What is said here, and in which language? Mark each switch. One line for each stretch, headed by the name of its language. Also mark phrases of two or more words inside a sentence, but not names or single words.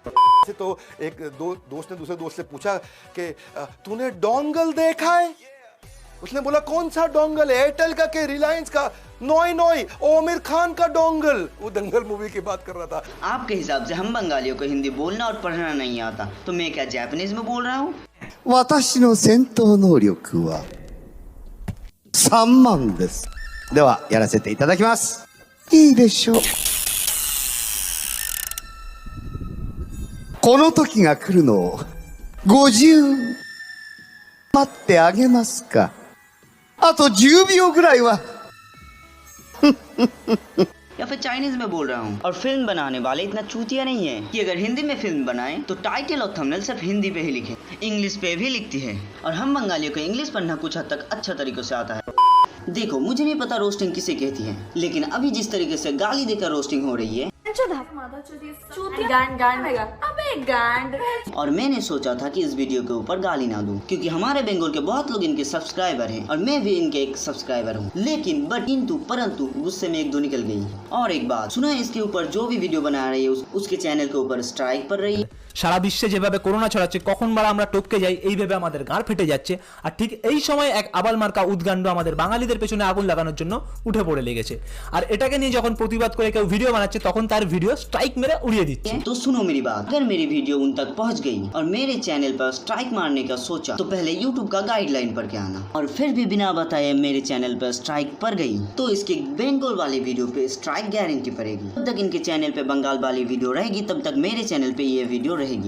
Hindi: तो एक दोस्त ने दूसरे दोस्त से पूछा कि तूने डोंगल देखा है? उसने बोला कौन सा डोंगल, एयरटेल का के रिलायंस का? नोई नोई, आमिर खान का डोंगल। वो दंगल मूवी की बात कर रहा था। आपके हिसाब से हम बंगालियों को हिंदी बोलना और पढ़ना नहीं आता, तो मैं क्या जापानीज में बोल रहा हूँ?
Japanese: 私の戦闘能力は3万です。ではやらせていただきます。いいでしょう。この時が来るのを50待ってあげますか。あと10秒ぐらいは。
Hindi: या फिर चाइनीज में बोल रहा हूँ। और फिल्म बनाने वाले इतना चूतिया नहीं है कि अगर हिंदी में फिल्म बनाए तो टाइटल और थंबनेल सिर्फ हिंदी पे ही लिखे, इंग्लिश पे भी लिखती है। और हम बंगालियों को इंग्लिश पढ़ना कुछ हद तक अच्छा तरीकों से आता है। देखो, मुझे नहीं पता रोस्टिंग किसे कहती है, लेकिन अभी जिस तरीके से गाली देकर रोस्टिंग हो रही है, और मैंने सोचा था कि इस वीडियो के ऊपर गाली ना दूं, क्योंकि हमारे बंगाल के बहुत लोग इनके सब्सक्राइबर हैं और मैं भी इनके एक सब्सक्राइबर हूं। लेकिन परंतु गुस्से में एक दो निकल गई। और एक बात सुना है, इसके ऊपर जो भी वीडियो बना रही है उसके चैनल के ऊपर स्ट्राइक पड़ रही है।
Bangla: সারা বিশ্বে যেভাবে করোনা ছড়াচ্ছে, কখন বার আমরা টপকে যাই এইভাবে আমাদের গাঁড় ফেটে যাচ্ছে। আর ঠিক এই সময় এক আবাল মার্কা উদ্গান্ড আমাদের বাঙালিদের পেছনে আগুন লাগানোর জন্য উঠে পড়ে লেগেছে। আর এটাকে নিয়ে যখন প্রতিবাদ করে কেউ ভিডিও বানাচ্ছে তখন তার ভিডিও স্ট্রাইক মেরে উড়িয়ে দিচ্ছে।
Hindi: तो सुनो मेरी बात, अगर मेरी वीडियो उन तक पहुंच गई और मेरे चैनल पर स्ट्राइक मारने का सोचा तो पहले YouTube का गाइडलाइन पढ़ के आना, और फिर भी बिना बताए मेरे चैनल पर स्ट्राइक पड़ गई तो इसके बंगाल वाली वीडियो पे
English: strike guarantee
Hindi: पड़ेगी। जब तक इनके चैनल पे बंगाल वाली वीडियो रहेगी तब तक मेरे चैनल पे ये वीडियो रहेगी।